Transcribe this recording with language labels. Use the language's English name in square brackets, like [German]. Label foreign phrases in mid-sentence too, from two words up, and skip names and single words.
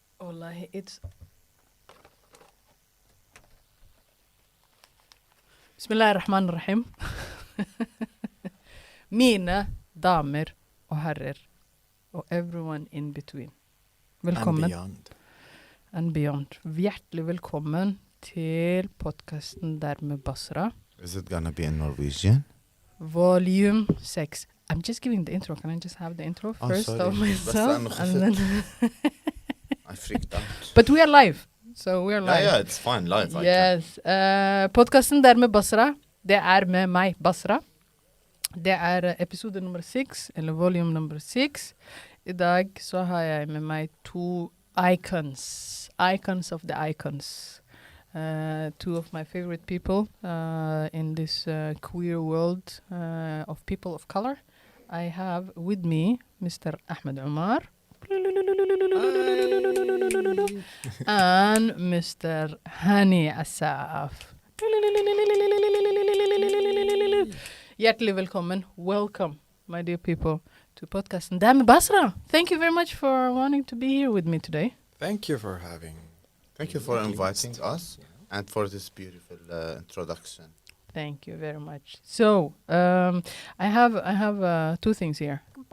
[English] wallahi, it's... [Arabic] Bismillahirrahmanirrahim. [Norwegian] Mine damer og herrer, og [English] everyone in between. Velkommen. And beyond. [Norwegian] Hjertelig velkommen til podcasten Dermed Basra. [English] Is it gonna be in Norwegian? Volume 6. I'm just giving the intro. Can I just have the intro first of myself? And then I freaked out. But we are live. So we are live. Yeah, it's fine, live. Yes. [Norwegian] Podcasten Dermed Basra, det med meg, Basra. Det episode nummer 6, eller volume nummer 6. I dag så har jeg med meg to icons. [English] Icons of the icons. Two of my favorite people in this queer world of people of color. I have with me Mr. Ahmed Umar and Mr. [Norwegian] Hani Asaf. Hjertelig velkommen. [English] Welcome, my dear people, to podcast Dermed Basra. Thank you very much for wanting to be here with me today. Thank you for having. Thank you for inviting us and for this beautiful introduction. Thank you very much. So, I have two things here.